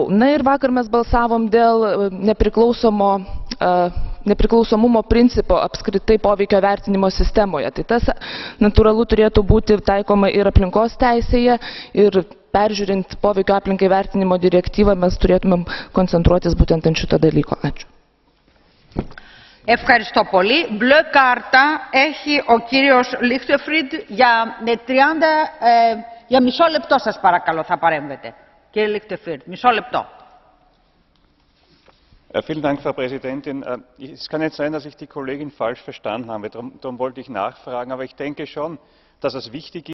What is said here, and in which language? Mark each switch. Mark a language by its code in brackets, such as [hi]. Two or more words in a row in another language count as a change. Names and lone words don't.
[lt] Na ir vakar mes balsavom dėl nepriklausomumo principo apskritai poveikio vertinimo sistemoje. Tai tas natūralu turėtų būti taikoma ir aplinkos teisėje, ir peržiūrint poveikio aplinkai vertinimo direktyvą mes turėtumėm koncentruotis būtent ant šito dalyko. Ačiū. [el] Ευχαριστώ πολύ. Μπλε κάρτα έχει ο κύριος Λίχτεφριντ για μισό λεπτό σας παρακαλώ θα παρέμβετε. Κύριε Λίχτεφριντ, μισό λεπτό. [de] Vielen Dank, Frau Präsidentin. Es kann nicht sein, dass ich die Kollegin falsch verstanden habe. Darum wollte ich nachfragen. Aber ich denke schon, dass es wichtig ist,